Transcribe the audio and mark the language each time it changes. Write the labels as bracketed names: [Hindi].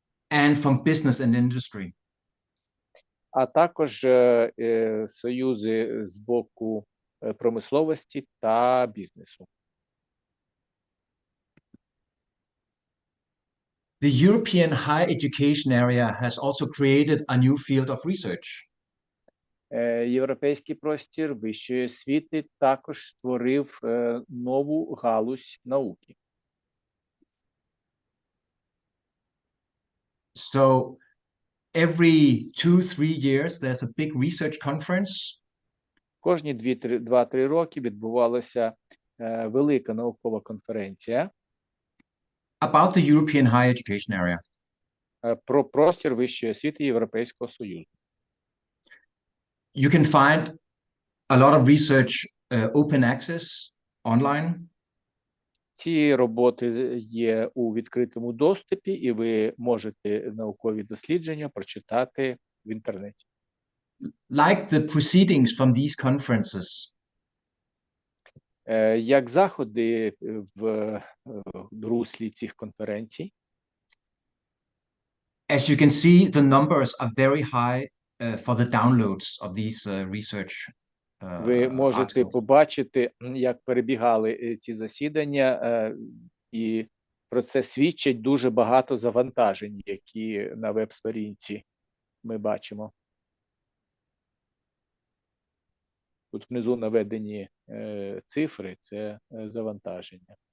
[English] And from business and industry. [Ukrainian] А також союзи з боку промисловості та бізнесу. [English] The European higher education area has also created a new field of research. [Ukrainian] Європейський простір вищої освіти також створив нову галузь науки. [English] So every 2-3 years, there's a big research conference. [Ukrainian] Кожні 2-3 роки відбувалася велика наукова конференція [English] About the European higher education area. [Ukrainian] Про простір вищої освіти Європейського Союзу. [English] You can find a lot of research open access online. [Ukrainian] Ці роботи є у відкритому доступі, і ви можете наукові дослідження прочитати в інтернеті. [English] Like the proceedings from these conferences. [Ukrainian] Як заходи в руслі цих конференцій? [English] As you can see, the numbers are very high for the downloads of these research [Ukrainian] Ви можете [English] articles. [Ukrainian] побачити, як перебігали ці засідання, і про це свідчать дуже багато завантажень, які на веб-сторінці ми бачимо. Тут внизу наведені цифри, це завантаження.